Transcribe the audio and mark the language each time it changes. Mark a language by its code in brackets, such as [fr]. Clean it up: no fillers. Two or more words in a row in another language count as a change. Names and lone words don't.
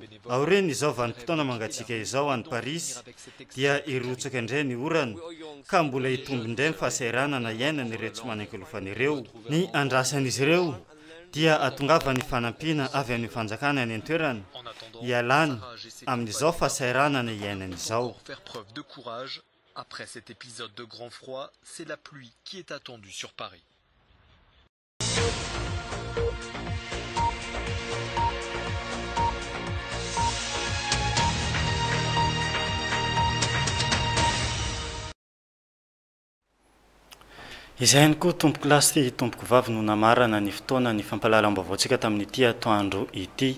[mg] Aoreny izao vanim-potoana mangatsiaka izao any Paris dia irotsaka indray ny orana ka mbola hitombo indray ny fahasahiranana iainana ireo tsy manan-kelofana ireo. Ny andrasan'izy ireo dia atongava ny fanampiana avy amin'ny fanjakana any an-toerana hialany amin'izao fahasahiranana iainana izao. [fr] Après cet épisode de grand froid, c'est la pluie qui est attendue sur Paris. [mg] Izay koa tompoko lasy ty tompoko vavy no namarana ny fotoana ny fampalalam-baovaontsika tamin'ity atoandro ity